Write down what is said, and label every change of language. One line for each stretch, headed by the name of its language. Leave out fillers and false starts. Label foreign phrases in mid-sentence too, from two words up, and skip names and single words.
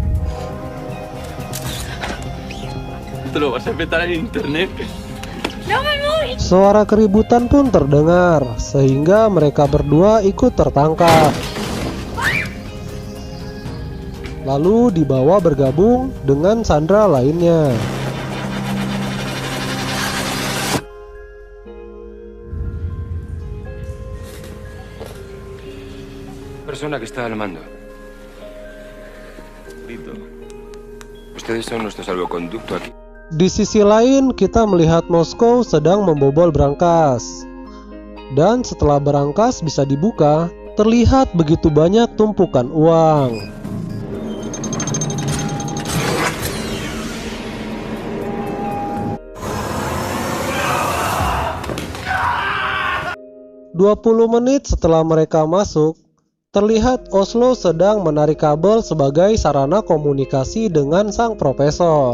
Indonesian: Suara keributan pun terdengar, sehingga mereka berdua ikut tertangkap. Lalu dibawa bergabung dengan sandera lainnya.
Spanish: Persona que está al mando. Ustedes son nuestro salvoconducto aquí.
Indonesian: Di sisi lain, kita melihat Moskow sedang membobol brankas. Dan setelah brankas bisa dibuka, terlihat begitu banyak tumpukan uang. "20 menit setelah mereka masuk, terlihat Oslo sedang menarik kabel sebagai sarana komunikasi dengan sang profesor.